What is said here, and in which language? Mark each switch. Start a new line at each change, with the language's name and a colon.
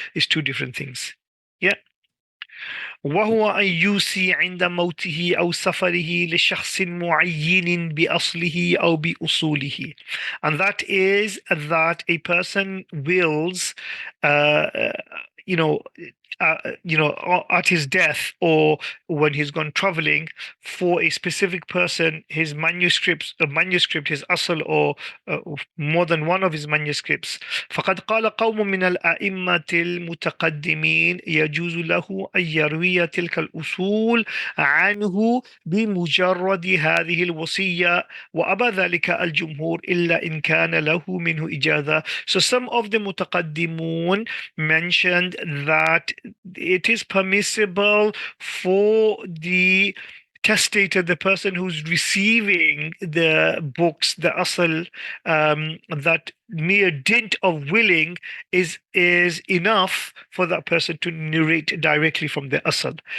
English: It's two different things. Yeah.
Arabic: وهو أن يوصي عند موته أو سفره لشخص معين بأصله أو بأصوله,
English: and that is that a person wills uh, you know at his death, or when he's gone traveling, for a specific person, his manuscript, his asl, or more than one of his manuscripts.
Arabic: فقد قال قوم من الأئمة المتقدمين يجوز له أن يروي تلك الأصول عنه بمجرد هذه الوصية وأبى ذلك الجمهور إلا إن كان له منه إجازة.
English: So some of the متقدمون mentioned that it is permissible for the testator, the person who's receiving the books, the asl, that mere dint of willing is enough for that person to narrate directly from the asl.